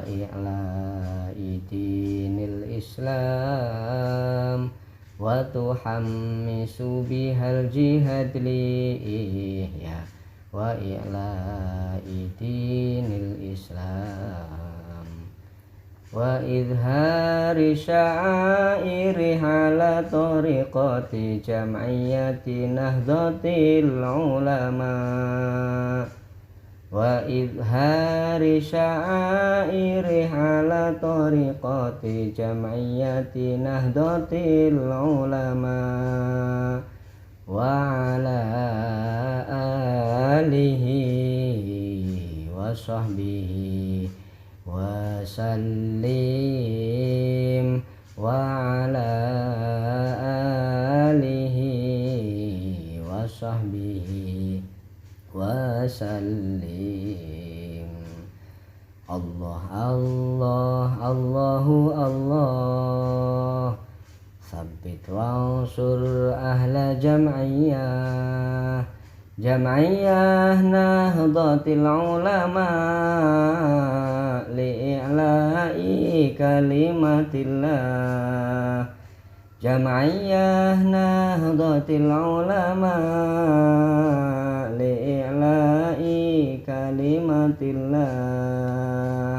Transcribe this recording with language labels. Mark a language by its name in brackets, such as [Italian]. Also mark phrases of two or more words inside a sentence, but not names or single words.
[Arabic] إعلاء دين الإسلام وتحمس بها الجهاد لإحياء وإعلاء دين الإسلام وإظهار شعائر هذه طريقة جمعية نهضة العلماء وإظهار شعائر هذه طريقة جمعية نهضة العلماء وعلى آله وصحبه و سلم وعلى آله وصحبه وسلم. الله الله الله الله ثبت وانصر أهل جمعية نهضة العلماء لإعلاء كلمة الله. جمعية نهضة العلماء لإعلاء كلمة الله.